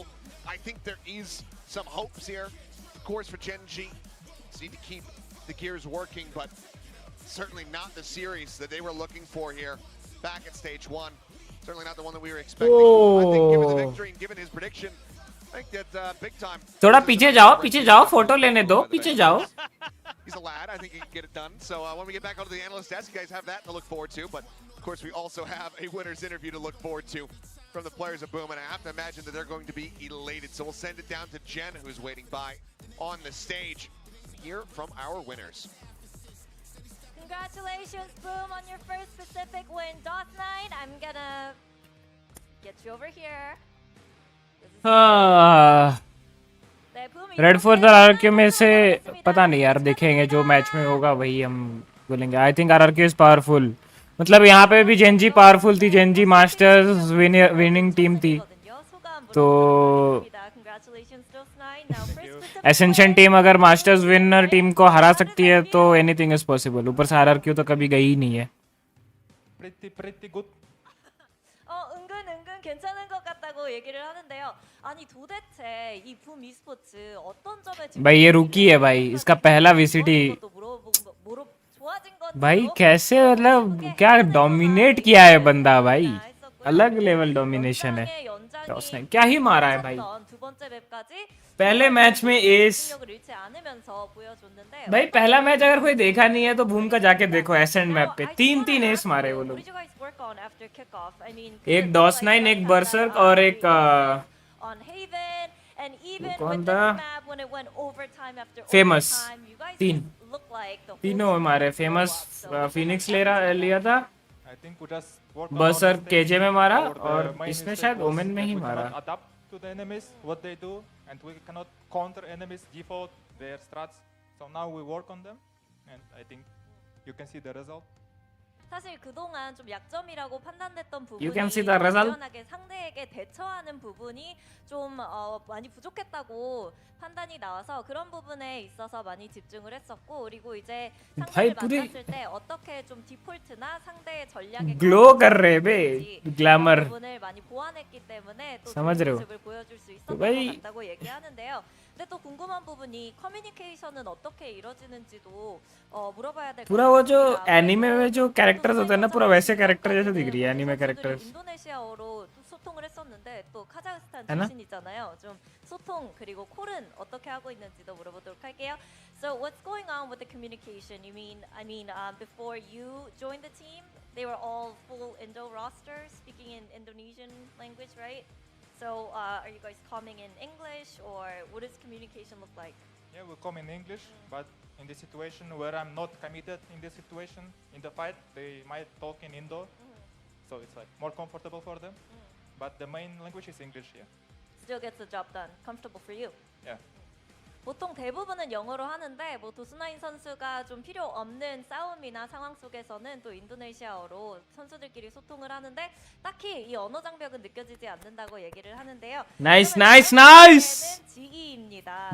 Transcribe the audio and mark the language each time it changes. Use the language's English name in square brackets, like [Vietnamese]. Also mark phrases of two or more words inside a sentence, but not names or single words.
[English] I think there is some hopes here. Of course, for Gen G, just need to keep the gears working, but certainly not the series that they were looking for here back at stage one. Certainly not the one that we were expecting. I think given the victory and given his prediction, I think that big time. [Hindi] थोड़ा पीछे जाओ फोटो लेने दो पीछे जाओ [English] He's a lad. I think he can get it done. So when we get back onto the analyst desk, you guys have that to look forward to. But of course, we also have a winner's interview to look forward to from the players of Boom, and I have to imagine that they're going to be elated. So we'll send it down to Jen, who's waiting by on the stage. Hear from our winners. Congratulations, Boom, on your first Pacific win. DOS9, I'm gonna get you over here. [Hindi] रेड फॉर द आरआरक्यू में से पता नहीं यार देखेंगे जो मैच में होगा वही हम बोलेंगे [English] I think RRQ is powerful [Hindi] मतलब यहाँ पे भी जेनजी पावरफुल थी जेनजी [English] Masters winning team [Hindi] थी तो एसेंशियल टीम अगर [English] Masters winner team [Hindi] को हरा सकती है तो [English] anything is possible [Hindi] ऊपर से आरआरक्यू तो कभी गई ही नहीं है [English] pretty good. [Korean] 은근 괜찮은 것 같다고 얘기를 하는데요. 아니 도대체 이 붐 esports 어떤 점에 [Hindi] भाई ये रूकी है भाई इसका पहला VCT भाई कैसे मतलब क्या डोमिनेट किया है बंदा भाई अलग लेवल डोमिनेशन है उसने क्या ही मारा है भाई. [Korean] 두 번째 맵까지 [Hindi] पहले मैच में एस. [Korean] 능력을 잃지 않으면서 보여줬는데 [Hindi] भाई पहला मैच अगर कोई देखा नहीं है तो भूम का जाके देखो एसेंट मैप पे 3 एस मारे वो लोग. एक DOS9, एक बर्सर्क और एक [English] on Haven and even [Hindi] कौन [English] with [Hindi] था? [English] this map when it went overtime after Famous. overtime, you guys [Hindi] तीन. [English] look like the whole [Hindi] तीनों [English] team [Hindi] मारे. [English] was [Hindi] फेमस [English] so up. So [Hindi] फिनिक्स लिया था. [English] I think we just work on [Hindi] बर्सर्क [English] our [Hindi] केजे में मारा [English] our, [Hindi] और [English] main [Hindi] इसमें [English] mistake [Hindi] शायद [English] was [Hindi] ओमेन में [English] that [Hindi] ही [English] we [Hindi] मारा. [English] cannot adapt to the enemies what they do and we cannot counter enemies default their strats. So now we work on them and I think you can see the result. [Korean] 사실 그동안 좀 약점이라고 판단됐던 부분이 [English] You can see the result. [Korean] 유연하게 상대에게 대처하는 부분이 좀 많이 부족했다고 판단이 나와서 그런 부분에 있어서 많이 집중을 했었고 그리고 이제 상대를 [Hindi] पूरी [Korean] 만났을 때 어떻게 좀 디폴트나 상대의 전략에 [Hindi] ग्लो कर रहे बे. ग्लैमर. [Korean] 부분을 많이 보완했기 때문에 또 [Hindi] समझ [Korean] 좋은 [Hindi] रहे हो? [Korean] 모습을 보여줄 수 있었던 [Hindi] भाई [Korean] 것 같다고 얘기하는데요. 근데 또 궁금한 부분이 커뮤니케이션은 어떻게 이루어지는지도 물어봐야 될 것 [Hindi] पूरा वो जो [Korean] 같습니다. [Hindi] एनिमे में जो कैरेक्टर्स होते हैं ना पूरा वैसे कैरेक्टर जैसे दिख रही है एनिमे [Korean] 선수들이 [Hindi] कैरेक्टर्स. [Korean] 인도네시아어로 또 소통을 했었는데 또 카자흐스탄 [Hindi] है ना? [Korean] 출신이잖아요. 좀 소통 그리고 콜은 어떻게 하고 있는지도 물어보도록 할게요. [English] So what's going on with the communication? Before you joined the team, they were all full Indo roster speaking in Indonesian language, right? So are you guys coming in English or what does communication look like? Yeah, we come in English, but in the situation where I'm not committed in this situation, in the fight, they might talk in Indo, so it's like more comfortable for them. But the main language is English here. Still gets the job done. Comfortable for you. Yeah. [Korean] 보통 대부분은 영어로 하는데 뭐 도스나인 선수가 좀 필요 없는 싸움이나 상황 속에서는 또 인도네시아어로 선수들끼리 소통을 하는데 딱히 이 언어 장벽은 느껴지지 않는다고 얘기를 하는데요. [English] Nice, nice, nice. [Korean] GE입니다.